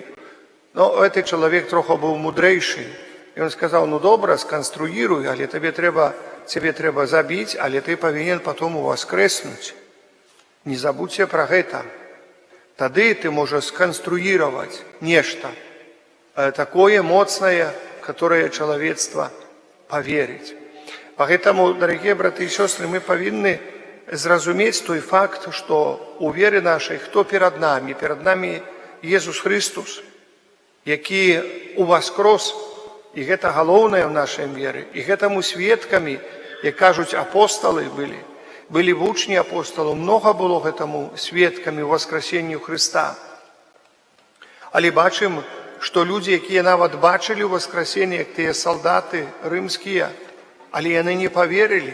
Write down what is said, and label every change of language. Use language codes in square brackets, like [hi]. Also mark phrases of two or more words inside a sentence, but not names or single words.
[be] Но гэты чалавек троху быў мудрэйшы. І ён сказаў: ну добра, сканструіруй, але цябе трэба забіць, але ты павінен потом уваскрэснуць. Не забудзьце пра гэта. Тады ты можаш сканструіраваць нешта такое моцнае, [ru] которое чалавецтва поверить. Поэтому, дорогие браты и сестры, мы [be] повинны зразумець [ru] той факт, что у веры нашей кто перед нами? Перед нами Иисус Христос, [be] які уваскрос, і гэта галоўнае в нашай веры, і гэтаму сведкамі, як кажуць, апосталы былі вучні апосталаў, [ru] много было [be] гэтаму сведкамі [ru] воскресенню Христа. [be] Але бачым, што людзі, якія нават бачылі ў воскресенне, як тыя салдаты рымскія, але яны не поверылі.